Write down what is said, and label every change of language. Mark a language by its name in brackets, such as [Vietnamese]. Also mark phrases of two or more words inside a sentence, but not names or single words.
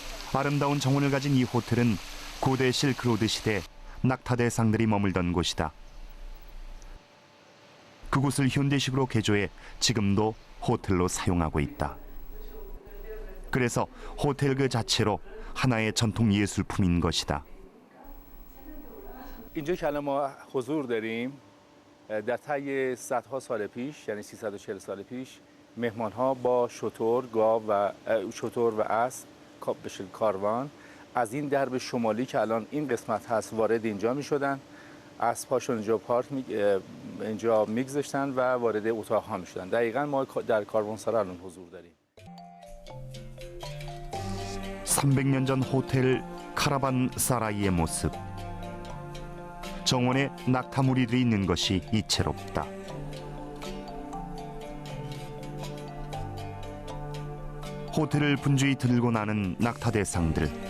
[Korean] 아름다운 정원을 가진 이 호텔은 고대 실크로드 시대 낙타 대상들이 머물던 곳이다. 그곳을 현대식으로 개조해 지금도 호텔로 사용하고 있다. 그래서 호텔 그 자체로 하나의 전통 예술품인 것이다. [Persian] اینجا که الان ما حضور داریم در طی صدها سال پیش یعنی 340 سال پیش مهمان‌ها با شتر، گاو و شتر و اسب به شکل کاروان از این درب شمالی که الان این قسمت هست وارد اینجا می‌شدن. اسب‌هاشون اینجا میگذاشتن و وارد اتاق‌ها می‌شدن. دقیقاً ما در کاروانسرا الان حضور داریم. [Korean] 300년 전 호텔 카라반 사라이의 모습. 정원에 낙타무리들이 있는 것이 이채롭다. 호텔을 분주히 들고 나는 낙타 대상들.